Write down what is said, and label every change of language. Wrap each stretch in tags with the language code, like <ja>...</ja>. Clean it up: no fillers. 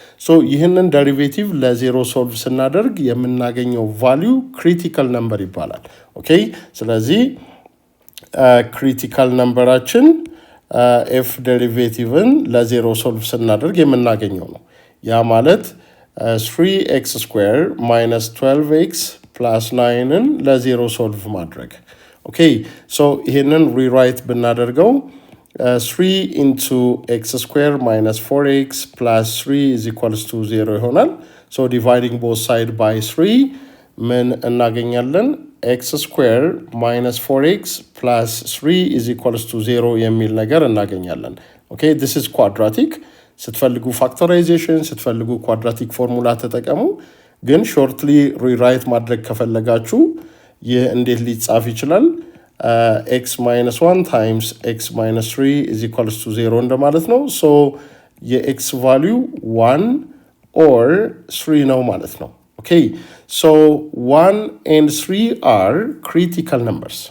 <am>So ይህንን derivative ለ0 solve ስናደርግ የምናገኘው value critical number ይባላል. Okay, ስለዚህ ክሪቲካል ነምበራችን ኤፍ ዴሪቬቲቭን ለ0 ሶልቭ ስናደርግ የምናገኘው ነው። ያ ማለት 3x ስኩዌር ማይነስ 12x ፕላስ 9ን ለ0 ሶልቭ ማድረግ። ኦኬ ሶ ይሄንን ሪራይት ብናደርገው 3 ኢንቱ ኤክስ ስኩዌር ማይነስ 4x ፕላስ 3 ኢዝ ኢኳልስ ቱ 0 ይሆናል። ሶ ዲቫይዲንግ ቦዝ ሳይድ ባይ 3 ምን እናገኛለን?</am> <en>x square minus 4x plus 3 is equals to 0</en> <am>የሚል ነገር እናገኛለን። ኦኬ this is quadratic ስትፈልጉ ፋክተራይዜሽን ስትፈልጉ ኳድራቲክ ፎርሙላ ተጠቀሙ። ግን ሾርትሊ ሪራይት ማድረግ ከፈለጋችሁ ይህ እንዴት ሊጻፍ ይችላል?</am> <en>x minus 1 times x minus 3 is equals to 0</en> <am>እንደማለት ነው። ሶ የx ቫልዩ</am> <en>1 or 3 ነው ማለት ነው። Okay, so 1 and 3 are critical numbers.</en>